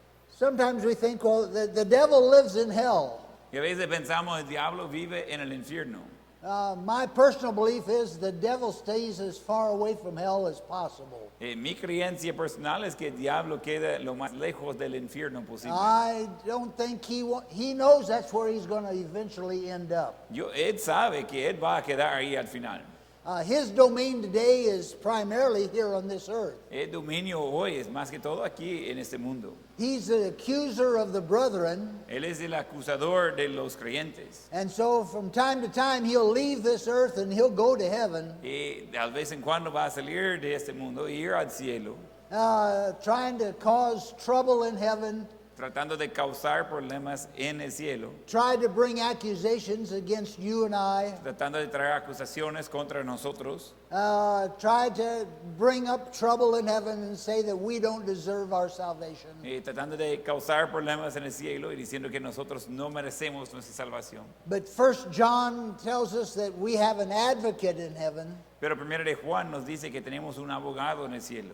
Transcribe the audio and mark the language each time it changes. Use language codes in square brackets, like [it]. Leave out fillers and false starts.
[en] Sometimes we think, well, the devil lives in hell. [es] Y a veces pensamos el diablo vive en el infierno. [en] My personal belief is the devil stays as far away from hell as possible. [es] Mi creencia personal es que el diablo queda lo más lejos del infierno posible. [en] I don't think he knows that's where he's going to eventually end up. [es] Él sabe que él va a quedar ahí al final. [en] His domain today is primarily here on this earth. [es] El dominio hoy es más que todo aquí en este mundo. [en] He's the accuser of the brethren, [es] Él es el acusador de los creyentes. [en] and so from time to time he'll leave this earth and he'll go to heaven, [es] Y de vez en cuando va a salir de este mundo e ir al cielo, [en] trying to cause trouble in heaven, [es] tratando de causar problemas en el cielo, [en] try to bring accusations against you and I, [es] tratando de traer acusaciones contra nosotros, [en] try to bring up trouble in heaven and say that we don't deserve our salvation. [es] y tratando de causar problemas en el cielo y diciendo que nosotros no merecemos nuestra salvación. [en] But First John tells us that we have an advocate in heaven, [es] Pero primero de Juan nos dice que tenemos un abogado en el cielo.